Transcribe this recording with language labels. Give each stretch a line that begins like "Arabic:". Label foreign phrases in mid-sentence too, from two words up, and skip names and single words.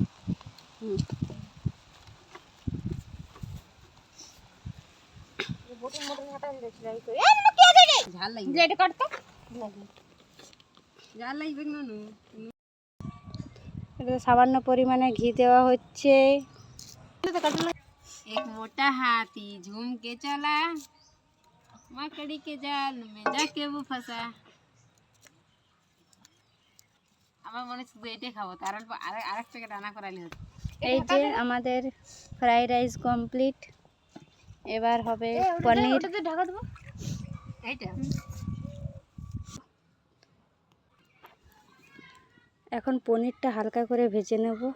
Bangla: সামান্য পরিমাণে ঘি দেওয়া হচ্ছে।
Hindi: एक मोटा हाथी झूम के चला, मकड़ी के जाल में जाके वो फंसा।
Bangla: আমার মনে শুধু এটাই খাবো, তার আরেক প্যাকেট রান্না করাইলে হতো। এই যে আমাদের ফ্রাইড রাইস কমপ্লিট, এবার হবে পনির। ঢাকা দেবো এইটা। এখন পনিরটা হালকা করে ভেজে নেব।